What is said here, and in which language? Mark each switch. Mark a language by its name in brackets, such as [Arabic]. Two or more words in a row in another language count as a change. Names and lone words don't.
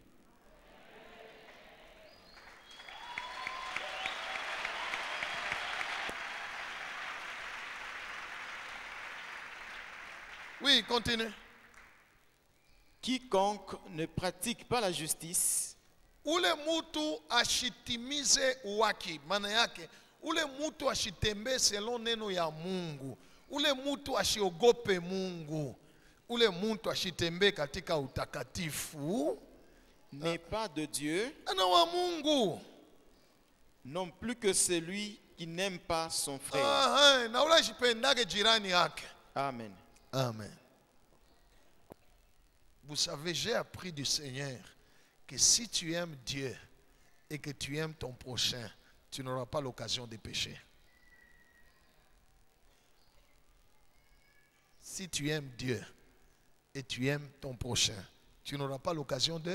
[French] Oui, continue. Quiconque ne pratique pas la justice [Swahili] Ule mutu ashitimize uwaki, maana yake ule mutu ashitembe selon neno ya Mungu, ule mutu ashiogope Mungu, ule mutu ashitembe katika utakatifu [French] n'est pas de Dieu, [Swahili] ana wa Mungu. [French] non plus que celui qui n'aime pas son frère. [Swahili] Na ule ashipendake jirani yake. [French] Amen. Amen. Vous savez, j'ai appris du Seigneur que si tu aimes Dieu et que tu aimes ton prochain, tu n'auras pas l'occasion de pécher. Si tu aimes Dieu et tu aimes ton prochain, tu n'auras pas l'occasion de...